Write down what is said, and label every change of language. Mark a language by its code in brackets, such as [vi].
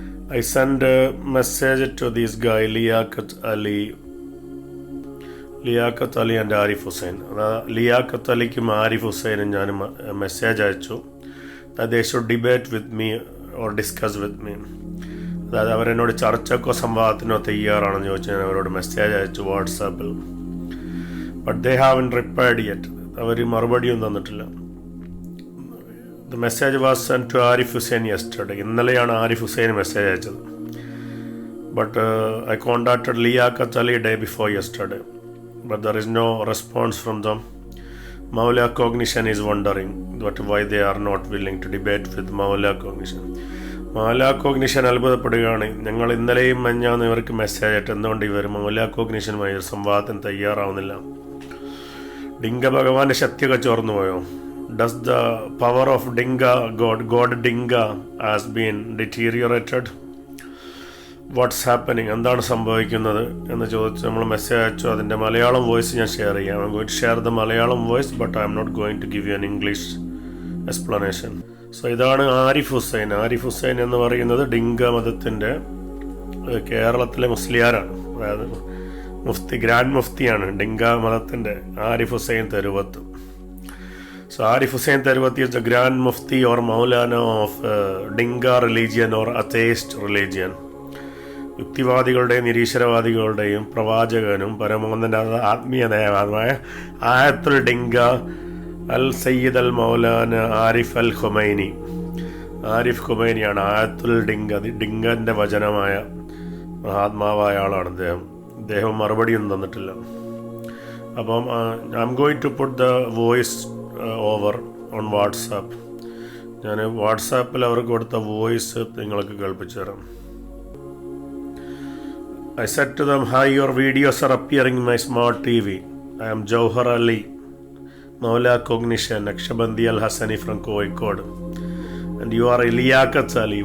[en] I send a message to this guy Liyakkath Ali and Arif Hussain. Liyakkath Alikum Arif Hussain [ml] ഞാൻ message അയച്ചു [en] that they should debate with me or discuss with me. [ml] അതായത് അവരെന്നോട് ചർച്ചക്കോ സംവാദത്തിനോ തയ്യാറാണെന്ന് ചോദിച്ചു ഞാൻ അവരോട് message അയച്ചു വാട്സാപ്പിൽ. [en] But they haven't replied yet. [ml] അവർ മറുപടിയൊന്നും തന്നിട്ടില്ല. [en] The message was sent to Arif Hussain yesterday. [ml] ഇന്നലെയാണ് ആരിഫ് ഹുസൈൻ മെസ്സേജ് അയച്ചത്. [en] But I contacted Liyakkath Ali day before yesterday. But there is no response from them. Maula Cognition is wondering why they are not willing to debate with Maula Cognition. [ml] Maula Cognition അത്ഭുതപ്പെടുകയാണ്. ഞങ്ങൾ ഇന്നലെയും മഞ്ഞാന്ന് ഇവർക്ക് message അയച്ചിട്ട് എന്തുകൊണ്ട് ഇവർ Maula Cognitionമായി ഒരു സംവാദത്തിന് തയ്യാറാവുന്നില്ല? ഡിങ്ക ഭഗവാന്റെ ശക്തിയൊക്കെ ചോർന്നു പോയോ? [en] Does the power of Dinga, God Dinga has been deteriorated? What's happening? [ml] എന്താണ് സംഭവിക്കുന്നത് എന്ന് ചോദിച്ച് നമ്മൾ മെസ്സേജ് അയച്ചു. അതിൻ്റെ മലയാളം വോയിസ് ഞാൻ ഷെയർ ചെയ്യാം. [en] I'm going to share the [ml] Malayalam voice, [en] but I am not going to give you an English explanation. [ml] So ഇതാണ് ആരിഫ് ഹുസൈൻ. ആരിഫ് ഹുസൈൻ എന്ന് പറയുന്നത് ഡിങ്ക മതത്തിൻ്റെ കേരളത്തിലെ മുസ്ലിയാരാണ്. അതായത് ഗ്രാൻഡ് മുഫ്തിയാണ് ഡിങ്ക മതത്തിൻ്റെ ആരിഫ് ഹുസൈൻ തെരുവത്ത്. So Arif Hussain Theruvath is the Grand Mufti or Maulana of Dinga religion or Atheist religion. യുക്തിവാദികളുടെയും നിരീശ്വരവാദികളുടെയും പ്രവാചകനും പരമോന്നത ആത്മീയ നേതാവായ ആയത്തുൽ ഡിങ്ക അൽ സയ്യിദ് അൽ മൗലാന ആരിഫ് അൽ ഖുമൈനി. ആരിഫ് ഖുമൈനിയാണ് ആയത്തുൽ ഡിങ്ക. ഡിങ്കൻ്റെ വചനമായ മഹാത്മാവായ ആളാണ് അദ്ദേഹം മറുപടിയൊന്നും തന്നിട്ടില്ല. [en] അപ്പം I'm going to put the voice over on WhatsApp. [ml] ഞാൻ വാട്സാപ്പിൽ അവർക്ക് കൊടുത്ത വോയിസ് നിങ്ങൾക്ക് കേൾപ്പിച്ചു തരാം. [en] I said to them, hi, your videos are appearing in my smart TV. I am Jauhar Ali, Maula Cognition, Nakshabandi Al-Hassani from Kozhikode. And you are Liyakkath Ali.